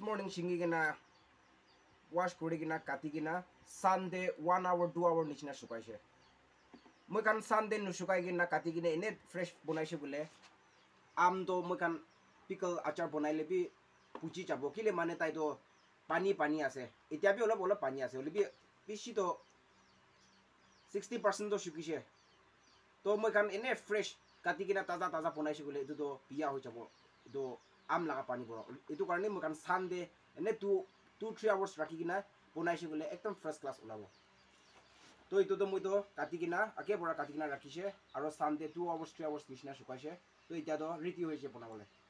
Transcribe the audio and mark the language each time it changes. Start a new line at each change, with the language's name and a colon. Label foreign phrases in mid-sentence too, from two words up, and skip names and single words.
Naga Pidgin: morning singi gina wash kori gina kati gina Sunday
English: 1 hour 2 hour
Naga Pidgin: nichina sukaise moi kan Sunday nu sukai gina kati gina ene fresh bonaise bole am do moi kan pickle achar bonai lebi puchi jabo kile mane tai do pani ase etia bi olop pani ase olebi bishi to 60% do sukise to moi kan ene fresh kati gina taza bonaise bole etu do biya hoi jabo do am laga pani bora etu karni moi kan Sunday ene 2-3 hours rakhi gina bonaise bole ekdom
English: first class
Naga Pidgin: olabo to etu do moi to kati gina ake bora kati gina rakhise aro Sunday
English: 2 hours 3 hours
Naga Pidgin: nishina sukaise to etia do ready hoise bonabole